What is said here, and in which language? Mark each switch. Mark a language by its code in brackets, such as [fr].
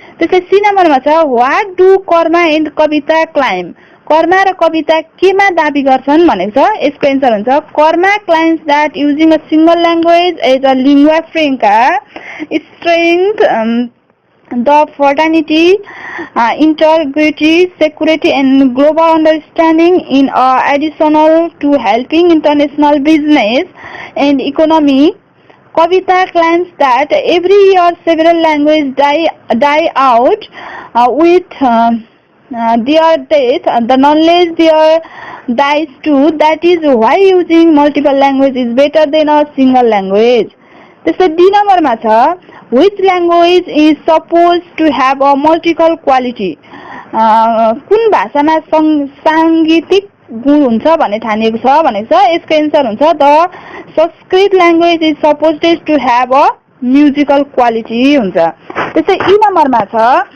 [ne] त्यस्तै सी नम्बरमा छ [en] what do Karma and Kavita claim [ne] Karma र कविता केमा दाबी गर्छन् भनेको छ यसको एन्सर हुन्छ [en] Karma claims that using a single language as a lingua franca strength the fraternity, integrity, security and global understanding in additional to helping international business and economy. Kavita claims that every year several languages die out with their death. The knowledge there dies too. That is why using multiple languages is better than a single language. [ne] त्यस्तै D नम्बरमा छ [en] which language is supposed to have a multiple quality [ne] कुन भाषामा सांगीतिक गुण हुन्छ भन्ने ठानिएको छ भनेको छ यसको एन्सर हुन्छ [en] the Sanskrit language is supposed to have a musical quality [ne] हुन्छ त्यस्तै ई नम्बरमा छ